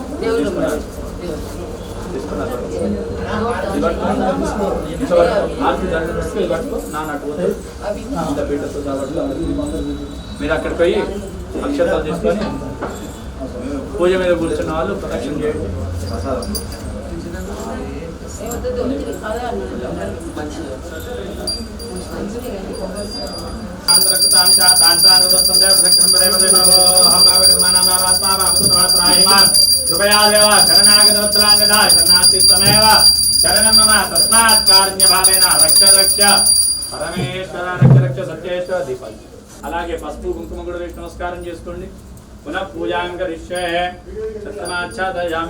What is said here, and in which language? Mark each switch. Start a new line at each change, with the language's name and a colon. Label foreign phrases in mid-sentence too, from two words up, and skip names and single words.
Telugu: మీరు అక్కడికి పోయి అక్షతాలు తీసుకొని పూజ మీద కూర్చున్న వాళ్ళు ప్రదక్షిణ చేయండి.
Sanskrit: कृपया देव शरणागतवत्सलाङ्गदा शरणार्थी त्वमेव शरणं मम तस्मात् कारुण्यभावेन रक्ष रक्ष परमेश्वर रक्ष रक्ष सत्येश्वर दीपल
Telugu: అలాగే పసుపు కుంకుమ కూడా వేసి నమస్కారం చేసుకోండి.
Sanskrit: పునః పూజాం కరిష్యే సత్తమాచ్ఛాదయామి.